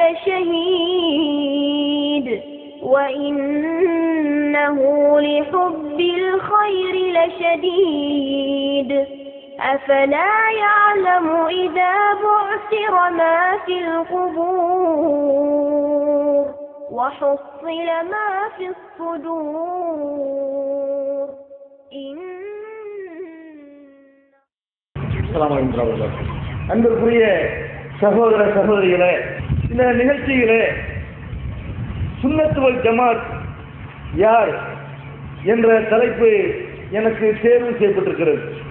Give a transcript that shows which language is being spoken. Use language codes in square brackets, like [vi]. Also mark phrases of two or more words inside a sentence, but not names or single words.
[ar] لشهيد وإنه لحب الخير لشديد أفلا يعلم إذا بعثر ما في القبور وحصل ما في الصدور [ta] அன்பிற்குரிய சகோதர சகோதரிகளே, இந்த நிகழ்ச்சியிலே சுன்னத் வல் ஜமாத் யார் என்ற தலைப்பு எனக்கு தேர்வு செய்யப்பட்டிருக்கிறது.